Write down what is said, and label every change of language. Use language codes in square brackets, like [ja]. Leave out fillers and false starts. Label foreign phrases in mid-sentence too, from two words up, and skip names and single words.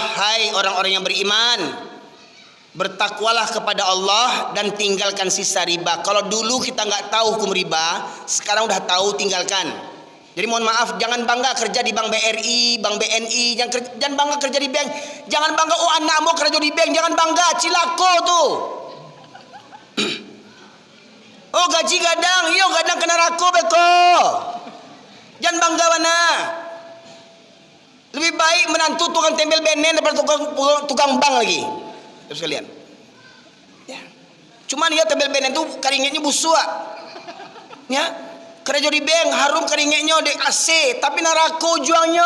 [id] Hai orang-orang yang beriman, bertakwalah kepada Allah dan tinggalkan sisa riba. Kalau dulu kita nggak tahu hukum riba, sekarang udah tahu, tinggalkan. Jadi mohon maaf, jangan bangga kerja di Bank BRI, Bank BNI, jangan bangga kerja di bank, jangan bangga oh anakmu kerja di bank, jangan bangga, [min] cilako tuh. Oh gaji gadang, iyo gadang kena rako beko. [id] Jangan bangga mana. Lebih baik menantu tukang tembel benen daripada tukang bank lagi. Terus kalian. Ya. Cuman ya tembel benen tuh keringetnya busuk. Ya. Kerja di bank harum keringetnya di AC, tapi [min] narako juangnya.